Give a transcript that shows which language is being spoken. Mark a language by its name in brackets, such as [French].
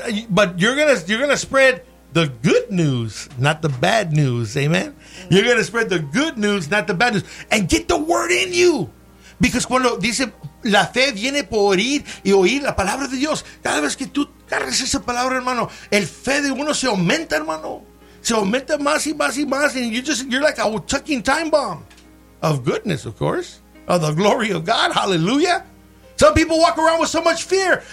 [English] But you're gonna spread the good news, not the bad news. Amen. You're going to spread the good news, not the bad news. And get the word in you. Because [Spanish] cuando dice, la fe viene por oír y oír la palabra de Dios. Cada vez que tú cargas esa palabra, hermano, el fe de uno se aumenta, hermano. Se aumenta más y más y más. [English] And you're like a ticking time bomb of goodness, of course. Of the glory of God. Hallelujah. Some people walk around with so much fear.